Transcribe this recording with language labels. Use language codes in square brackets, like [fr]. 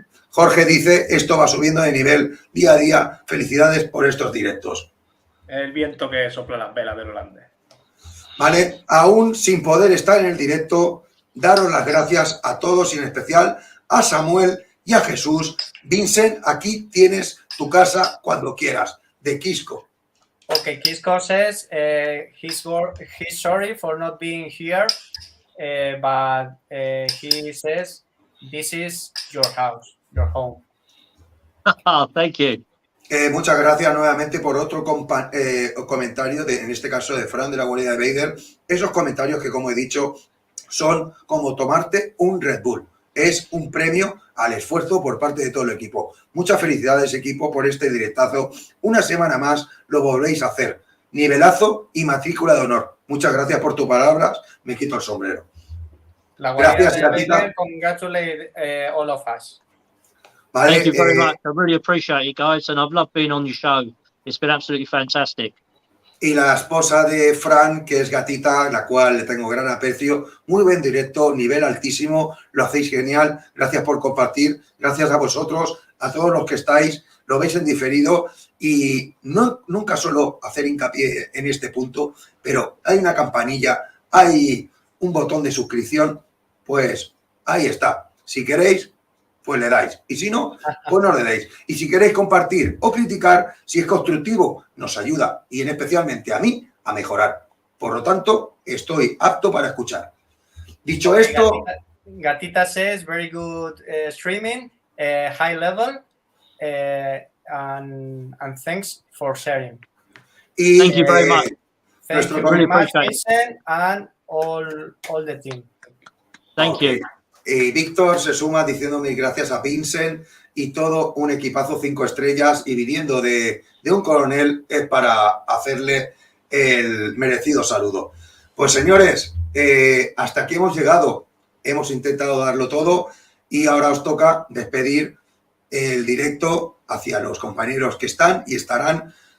[es] Jorge dice, esto va subiendo de nivel día a día. Felicidades por estos directos. El viento que sopla las velas del holandés. ¿Vale? Aún sin poder estar en el directo, daros las gracias a todos y en especial a Samuel y a Jesús. Vincent, aquí tienes tu casa cuando quieras, de Quisco. Okay, Kisco says he's sorry for not being here, but he says this is your house, your home. Thank you. Muchas gracias nuevamente por otro comentario, en este caso de Fran de la guardia de Vader. Esos comentarios que, como he dicho, son como tomarte un Red Bull. Es un premio al esfuerzo por parte de todo el equipo. Muchas felicidades, equipo, por este directazo. Una semana más lo volvéis a hacer. Nivelazo y matrícula de honor. Muchas gracias por tus palabras. Me quito el sombrero. La Gracias, de Gatita. [en] Congratulate all of us. [es] Vale, [en] Thank you very much. I really appreciate it, guys, and I've loved being on your show. It's been absolutely fantastic. [es] Y la esposa de Fran, que es Gatita, la cual le tengo gran aprecio. Muy buen directo, nivel altísimo, lo hacéis genial. Gracias por compartir, gracias a vosotros, a todos los que estáis, lo veis en diferido y nunca solo hacer hincapié en este punto, pero hay una campanilla, hay un botón de suscripción, pues ahí está. Si queréis, pues le dais. Y si no, pues no le deis. Y si queréis compartir o criticar, si es constructivo, nos ayuda, y en especialmente a mí, a mejorar. Por lo tanto, estoy apto para escuchar. Dicho esto... [en] Gatita says, very good streaming, high level, and thanks for sharing. [es] Y, [en] Thank you very much. Thank you really very much, appreciate it. Vincent, and all the team. Thank you. [es] Y Víctor se suma diciendo mil gracias a Vincent y todo un equipazo 5 estrellas, y viniendo de un coronel es para hacerle el merecido saludo. Pues señores, hasta aquí hemos llegado. Hemos intentado darlo todo y ahora os toca despedir el directo hacia los compañeros que están y estarán.